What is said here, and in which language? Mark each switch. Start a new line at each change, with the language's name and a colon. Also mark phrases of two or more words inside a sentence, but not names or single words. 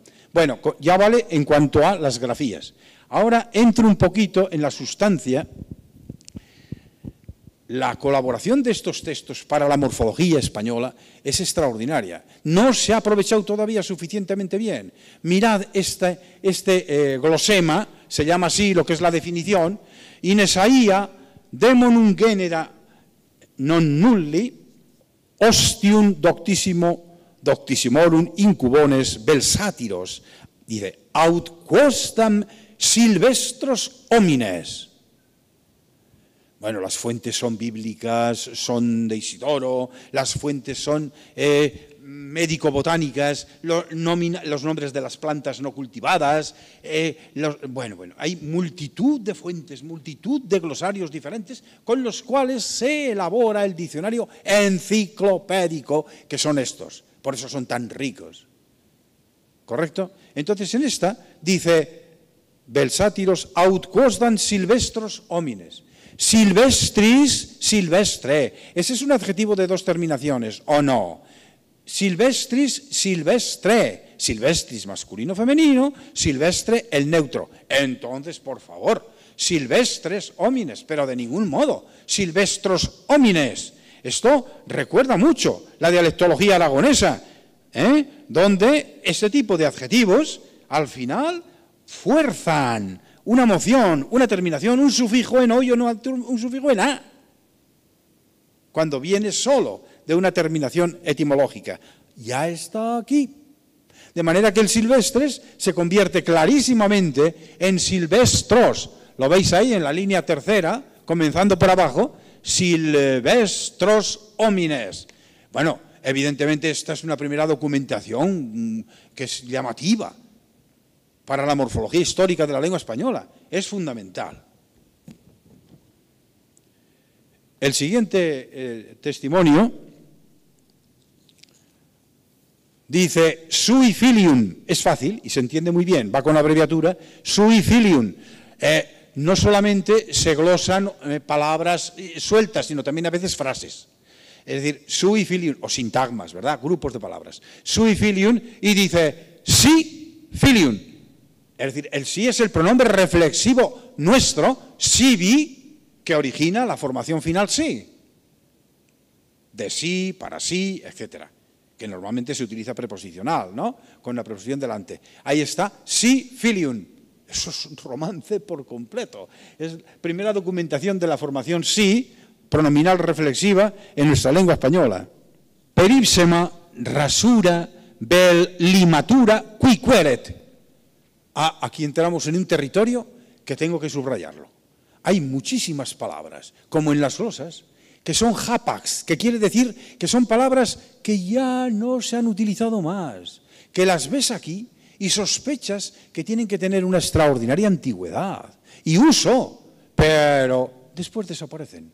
Spanish: Bueno, ya vale en cuanto a las grafías. Ahora entro un poquito en la sustancia. La colaboración de estos textos para la morfología española es extraordinaria. No se ha aprovechado todavía suficientemente bien. Mirad este glosema, se llama así lo que es la definición,
Latin: in Esaia demonum genera non nulli ostium doctissimorum incubones vel sátiros. Dice, aut quostam silvestros homines.
Spanish: Bueno, las fuentes son bíblicas, son de Isidoro, las fuentes son médico-botánicas, los nombres de las plantas no cultivadas, bueno, hay multitud de fuentes, multitud de glosarios diferentes con los cuales se elabora el diccionario enciclopédico, que son estos, por eso son tan ricos. ¿Correcto? Entonces en esta dice,
Latin: vel sátiros aut quosdam silvestros homines.
Spanish: Silvestris, silvestre. Ese es un adjetivo de dos terminaciones, ¿o no?
Latin: Silvestris, silvestre.
Spanish: Silvestris masculino femenino, silvestre el neutro. Entonces, por favor,
Latin: silvestres homines,
Spanish: pero de ningún modo,
Latin: silvestros homines.
Spanish: Esto recuerda mucho la dialectología aragonesa, donde este tipo de adjetivos, al final, fuerzan una moción, una terminación, un sufijo en o y un sufijo en a, cuando viene solo de una terminación etimológica. Ya está aquí. De manera que el silvestres se convierte clarísimamente en silvestros. Lo veis ahí en la línea tercera, comenzando por abajo,
Latin: silvestros homines.
Spanish: Bueno, evidentemente esta es una primera documentación que es llamativa para la morfología histórica de la lengua española. Es fundamental. El siguiente testimonio dice
Latin: sui filium.
Spanish: Es fácil y se entiende muy bien, va con la abreviatura.
Latin: Sui filium.
Spanish: No solamente se glosan palabras sueltas, sino también a veces frases. Es decir,
Latin: sui filium,
Spanish: o sintagmas, ¿verdad? Grupos de palabras.
Latin: Sui filium,
Spanish: y dice
Latin: si filium.
Spanish: Es decir, el sí es el pronombre reflexivo nuestro, sibi, que origina la formación final sí. De sí, para sí, etcétera. Que normalmente se utiliza preposicional, ¿no? Con la preposición delante. Ahí está,
Latin: si filium.
Spanish: Eso es un romance por completo. Es la primera documentación de la formación sí, pronominal reflexiva, en nuestra lengua española.
Latin: Peripsema, rasura, vel limatura, quiqueret.
Spanish: Aquí entramos en un territorio que tengo que subrayarlo. Hay muchísimas palabras, como en las glosas, que son hapax, que quiere decir que son palabras que ya no se han utilizado más, que las ves aquí y sospechas que tienen que tener una extraordinaria antigüedad y uso, pero después desaparecen.